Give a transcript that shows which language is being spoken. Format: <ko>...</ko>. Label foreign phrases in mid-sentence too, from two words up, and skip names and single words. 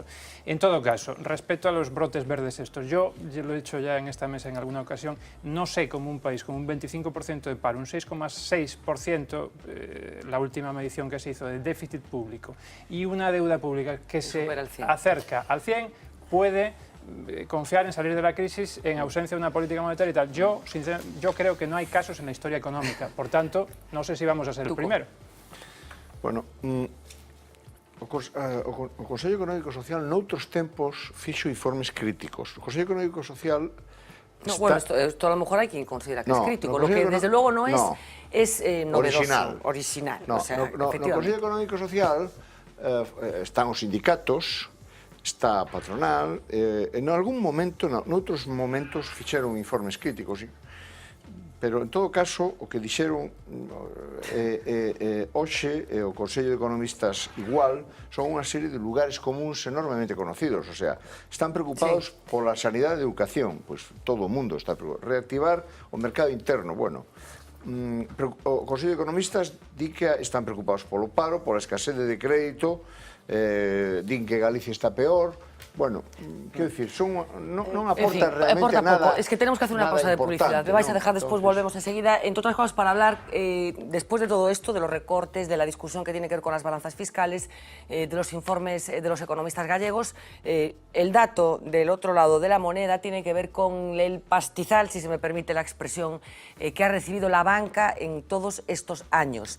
<es>En todo caso, respecto a los brotes verdes estos, yo lo he dicho ya en esta mesa en alguna ocasión, no sé cómo un país con un 25% de paro, un 6,6%, la última medición que se hizo de déficit público, y una deuda pública que se acerca al 100%, puede confiar en salir de la crisis en ausencia de una política monetaria y tal. Yo creo que no hay casos en la historia económica, por tanto, no sé si vamos a ser el primero.</es> <gl>Bueno, o Consello Económico e Social noutros tempos fixo informes críticos. O Consello Económico e Social...</gl> <es>Bueno, esto a lo mejor hay quien considera que es crítico, lo que desde luego no es novedoso, original.</es> <gl>No Consello Económico e Social están os sindicatos, está a patronal, en algún momento, noutros momentos, fixeron informes críticos, pero en todo caso, o que dixeron hoxe, o Consello de Economistas igual, son unha serie de lugares comuns enormemente conocidos,</gl> <es>o sea,</es> <gl>están preocupados pola sanidade e educación, pois todo o mundo está preocupado. Reactivar o mercado interno, bueno, o Consello de Economistas di que están preocupados polo paro, pola escasez de crédito, din que Galicia está peor. Bueno, quero dicir, non aportan realmente nada.</gl> <es>Es que tenemos que hacer una pausa de publicidad. Me vais a dejar después, volvemos enseguida. Entre otras cosas, para hablar, después de todo esto, de los recortes, de la discusión que tiene que ver con las balanzas fiscales, de los informes de los economistas gallegos, el dato del otro lado de la moneda tiene que ver con el pastizal, si se me permite la expresión, que ha recibido la banca en todos estos años.</es>